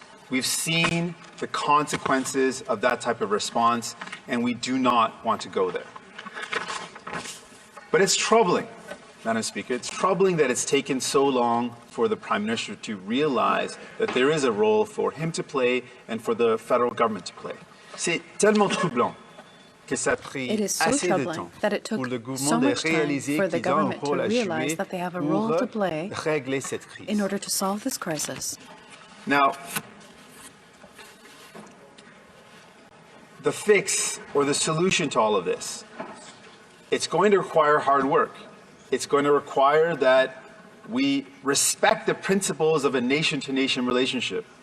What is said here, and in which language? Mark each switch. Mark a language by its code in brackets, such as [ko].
[en] We've seen the consequences of that type of response, and we do not want to go there. But it's troubling. Madam Speaker. It's troubling that it's taken so long for the Prime Minister to realize that there is a role for him to play and for the federal government to play. [fr] C'est tellement troublant que ça a pris assez de temps pour le gouvernement de réaliser qu'ils ont un rôle à jouer pour régler cette crise. [en] In order to solve this crisis. Now, the fix or the solution to all of this, it's going to require hard work. It's going to require that we respect the principles of a nation-to-nation relationship.